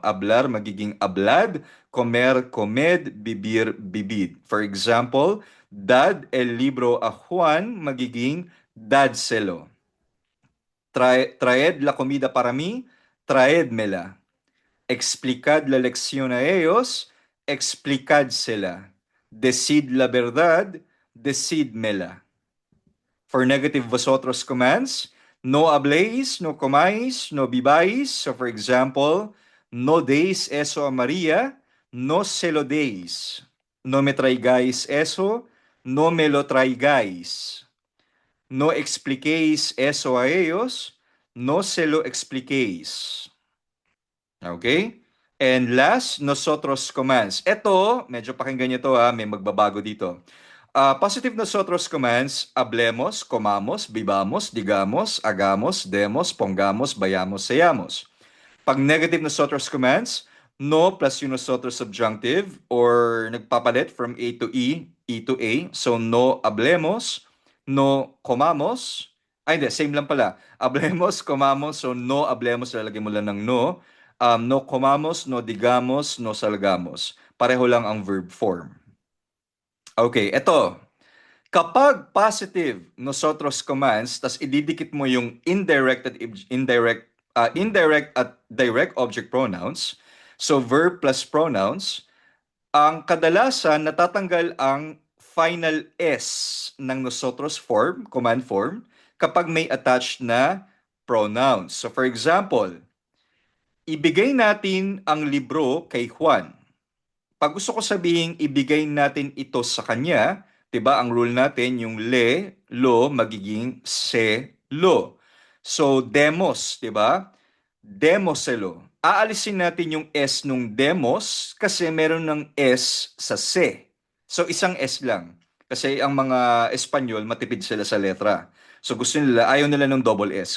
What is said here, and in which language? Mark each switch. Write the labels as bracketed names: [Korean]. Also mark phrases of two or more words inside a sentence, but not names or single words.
[Spanish] Hablar magiging hablad, comer, comed, bibir, bibid. [English] For example, [Spanish] dad el libro a Juan magiging dadselo. Traed la comida para mí, traedmela. Explicad la lección a ellos, explicadsela. Decid la verdad, decidmela. [English] For negative vosotros commands, [Spanish] no habléis, no comáis, no bibáis. [English] So for example, [Spanish] no deis eso a María, no se lo deis. No me traigáis eso, no me lo traigáis. No expliquéis eso a ellos, no se lo expliquéis. [English] Okay? And last, nosotros commands. [Filipino] Ito, medyo pakinggan nyo to ha, may magbabago dito. [English] Positive nosotros commands, [Spanish] hablemos, comamos, vivamos, digamos, hagamos, demos, pongamos, vayamos, seamos. [English] Pag negative nosotros commands, no plus yung nosotros subjunctive or nagpapalit from A to E to A. [Spanish] So no hablemos, no comamos. [Filipino] Ay, hindi, same lang pala. [Spanish] Hablemos, comamos, so no hablemos, [Filipino] lalagay mo lang ng no. [Spanish] No comamos, no digamos, no salgamos. [Filipino] Pareho lang ang verb form. Okay, eto. Kapag [English] positive nosotros commands, [Filipino] tas ididikit mo yung indirect at [English] direct object pronouns, so verb plus pronouns, [Filipino] ang kadalasan natatanggal ang final S ng nosotros form, [English] command form, [Filipino] kapag may attached na pronouns. [English] So for example, [Filipino] ibigay natin ang libro kay Juan. Pag gusto ko sabihin ibigay natin ito sa kanya, 'di ba? Ang rule natin yung lo magiging se, lo. [Spanish] So demos, [Filipino] 'di ba? Demoselo. Aalisin natin yung S nung demos kasi meron ng S sa se. So isang S lang. Kasi ang mga Espanyol matipid sila sa letra. So gusto nila, ayaw nila ng double S.